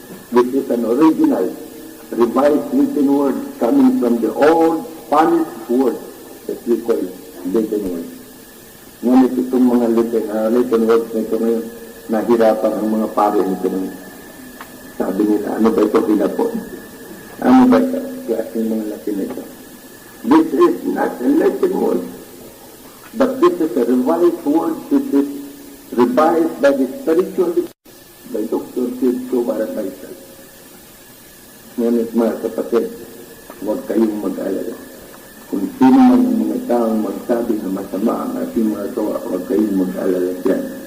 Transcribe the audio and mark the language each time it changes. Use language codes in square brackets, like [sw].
[en] This is an original revised written word coming from the old Spanish word that we call written word. [tl] Ngunit itong mga written words na ito ngayon, nahirapan ang mga pari nito ngayon. Sabi nila, ano ba ito pinapon? Ano ba ito? Kaya yung mga Latin ito. [en] This is not a Latin word, but this is a revised word. This is revised by the spiritual, by Dr. Sidco Barataysal. [tl] Ngunit mga kapatid, huwag kayong mag-alala. Kung sino man ang mga taong magsabi na masama ang ating mga gawa, huwag kayong mag-alala dyan.